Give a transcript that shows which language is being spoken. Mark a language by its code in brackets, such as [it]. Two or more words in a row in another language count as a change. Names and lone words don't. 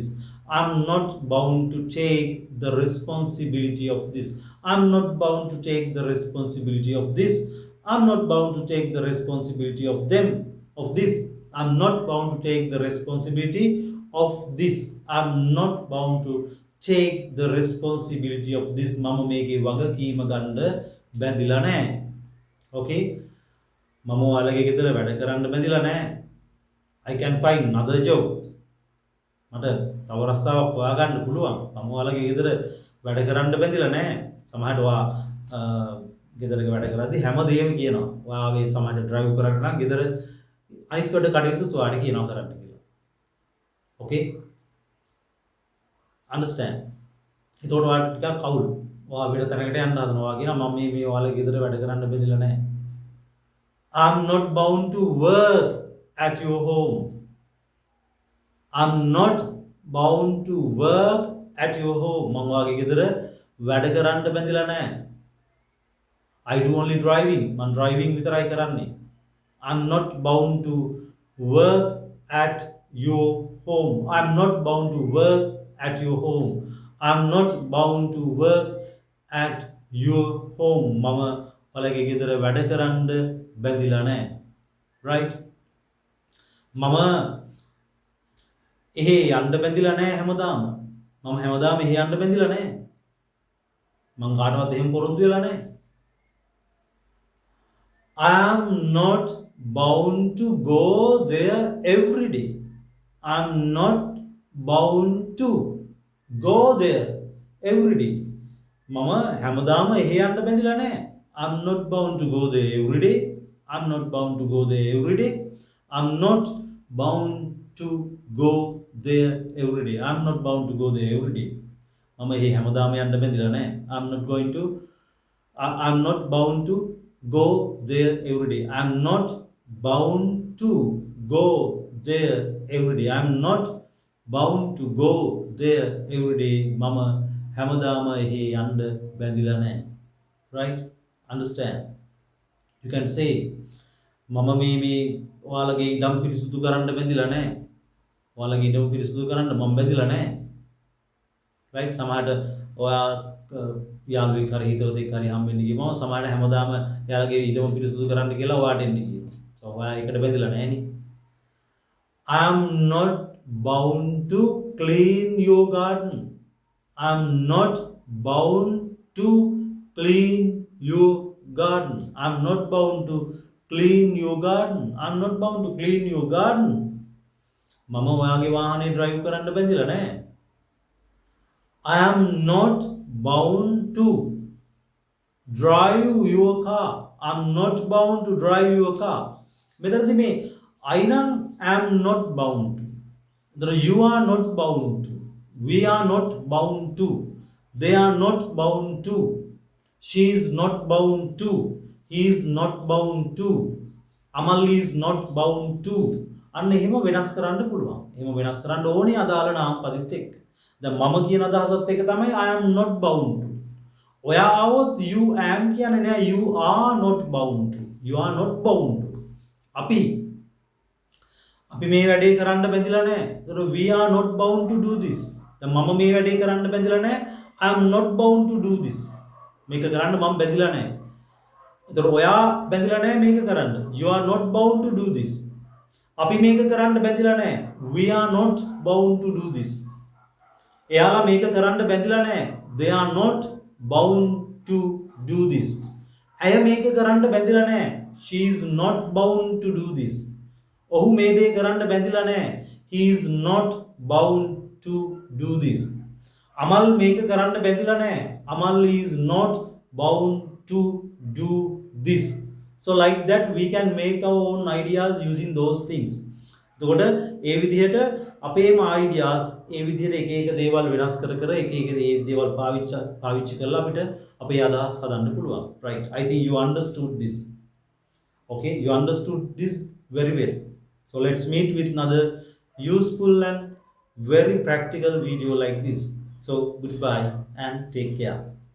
[en] I'm not bound to take the responsibility of this. I'm not bound to take the responsibility of this. I'm not bound to take the responsibility of them, of this. I'm not bound to take the responsibility of this. I'm not bound to take the responsibility of this. [si] මම මේකේ වගකීම ගන්න බැඳිලා නැහැ. Okay? මම ඔයාලගේ ගෙදර වැඩ කරන්න බැඳිලා නැහැ. [en] I can find another job. [si] මට තව රස්සාවක් හොයාගන්න පුළුවන්. මම ඔයාලගේ ගෙදර වැඩ කරන්න බැඳිලා නැහැ. සමහරට ඔයා ගෙදරක වැඩ කරද්දී හැමදේම කියනවා. ඔයාගේ සමහරට ඩ්‍රයිව් කරන්න නම් ගෙදර අනිත් වැඩ කටයුතු ඔයාට කියනවා කරන්න කියලා. [en] Okay? Understand? [si] ඒතකොට ඔයාලට ටිකක් කවුල්. ඔයා වෙන තැනකට යන්න හදනවා. ඔයා කියනවා මම මේ ඔයාලගේ ගෙදර වැඩ කරන්න බැඳිලා නැහැ. [en] I'm not bound to work at your home. I'm not bound to work at your home. [si] මම ඔයාගේ ගෙදර වැඩ කරන්න බැඳිලා නැහැ. [en] I do only driving. [si] මම driving විතරයි කරන්නේ. [en] I'm not bound to work at your home. I'm not bound to work at your home. I'm not bound to work at your home. [si] මම ඔයාලගේ ගෙදර වැඩ කරන්න බැඳිලා නැහැ. right? මම එහෙ යන්න බැඳිලා නැහැ හැමදාම. මම හැමදාම එහෙ යන්න බැඳිලා නැහැ. මං කාටවත් එහෙම පොරොන්දු වෙලා නැහැ. [en] I am not bound to go there every day. I'm not bound to go there every day. [si] මම හැමදාම එහෙ යන්න බැඳිලා නැහැ. [en] I'm not bound to go there every day. I'm not bound to go there every day. I'm not bound to go there every day. I'm not bound to go there every day. [si] මම එහෙ හැමදාම යන්න බැඳිලා නැහැ. [en] I'm not bound to go there every day. I'm not bound to go there every day. I'm not bound to go there every day. [si] මම හැමදාම එහෙ යන්න බැඳිලා නැහැ. [en] right? Understand? You can say [si] මම මේ ඔයාලගේ ඉඩම් පිරිසිදු කරන්න බැඳිලා නැහැ. ඔයාලගේ ඉඩම් පිරිසිදු කරන්න මම බැඳිලා නැහැ. [en] right? [si] සමහරට ඔයා යාළුවෙක් හරි හිතවතෙක් හරි හම්බෙන්න ගියම සමහරට හැමදාම එයාලගේ ඉඩම පිරිසිදු කරන්න කියලා ඔයාට එන්න කියනවා. so ඔයා ඒකට බැඳිලා නැහැ නේ. [en] I am not bound to clean your garden. I am not bound to clean your garden. I'm not bound to clean your garden. I'm not bound to clean your garden. [si] මම ඔයාගේ වාහනේ drive කරන්න බැඳිලා නැහැ. [en] I am not bound to drive your car. I'm not bound to drive your car. [si] මෙතනදී මේ [en] I නම් am not bound to. You are not bound to. We are not bound to. They are not bound to. She is not bound to. He is not bound to. Amal is not bound to. [si] අන්න එහෙම වෙනස් කරන්න පුළුවන්. එහෙම වෙනස් කරන්න ඕනේ අදාළ නාම පදෙත් එක්ක. දැන් මම කියන අදහසත් එක තමයි [en] I am not bound to. [si] ඔයා આવොත් [en] you am [si] කියන්නේ නෑ, [en] you are not bound to. You are not bound to. [si] අපි මේ වැඩේ කරන්න බැඳිලා නෑ. [en] ඒතර we are not bound to do this. [si] දැන් මම මේ වැඩේ කරන්න බැඳිලා නෑ. [en] I am not bound to do this. [si] මේක කරන්න මම බැඳිලා නෑ. ඒතර ඔයා බැඳිලා නෑ මේක කරන්න. [en] You are not bound to do this. [si] අපි මේක කරන්න බැඳිලා නෑ. [en] We are not bound to do this. [si] එයාලා මේක කරන්න බැඳිලා නෑ. [en] They are not bound to do this. [si] ඇය මේක කරන්න බැඳිලා නෑ. [en] She is not bound to do this. [si] ඔහු මේ දේ කරන්න බැඳිලා නෑ. [en] He is not bound to do this. [si] අමල් මේක කරන්න බැඳිලා නෑ. [en] Amal is not bound to do this. So like that we can make our own ideas using those things. [si] එතකොට ඒ විදිහට අපේම ideas ඒ විදිහට එක එක දේවල් වෙනස් කර කර එක එක දේවල් පාවිච්චි කරලා අපිට අපේ අදහස් හදන්න පුළුවන්. [en] Right. I think you understood this. Okay, you understood this very well. So let's meet with another useful and very practical video like this. So goodbye and take care.